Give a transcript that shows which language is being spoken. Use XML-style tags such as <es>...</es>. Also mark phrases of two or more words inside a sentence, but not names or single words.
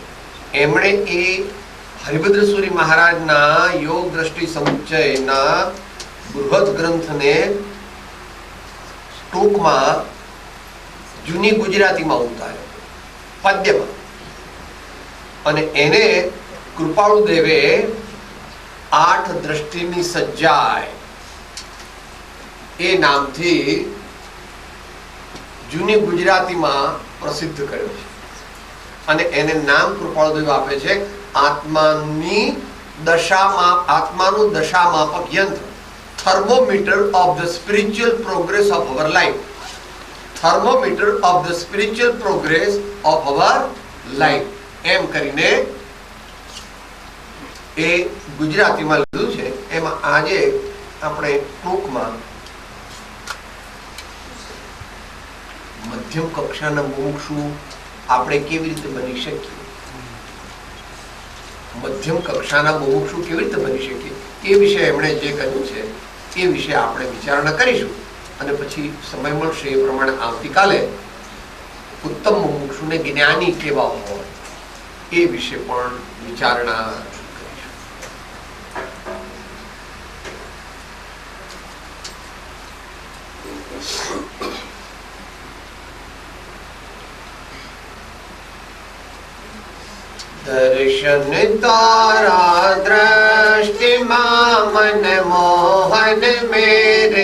<gu>એમણે એ હરિભદ્ર મહારાજના યોગ દ્રષ્ટિ સમુચ્ચયના બૃહદ ગ્રંથને ટૂંકમાં જૂની ગુજરાતીમાં ઉતાર્યો પદ્યમાં, અને એને કૃપાળુ દેવે 8 દ્રષ્ટિની સજ્જાય એ નામથી જૂની ગુજરાતીમાં પ્રસિદ્ધ કર્યો છે. અને એને નામ કૃપાળુદેવ આપે છે આત્માનું દશામાપક યંત્ર,</gu> <en>thermometer of the spiritual progress of our life. Thermometer of the spiritual progress of our life.</en> <gu>એમ કરીને એ ગુજરાતીમાં લીધું છે. એમાં આજે આપણે ટૂંકમાં મધ્યમ કક્ષાના મુમુક્ષુ આપણે કેવી રીતે બની શકીએ, મધ્યમ કક્ષાના મુમુક્ષુ કેવી રીતે બની શકીએ એ વિશે એમણે જે કહ્યું છે એ વિશે આપણે વિચારણા કરીશું. અને પછી સમય મળશે એ પ્રમાણે આવતીકાલે ઉત્તમ મુમુક્ષુને જ્ઞાની કેવા હોય એ વિશે પણ વિચારણા કરીશું. દર્શન તારા દૃષ્ટિમાં મન મોહન મેરે</gu>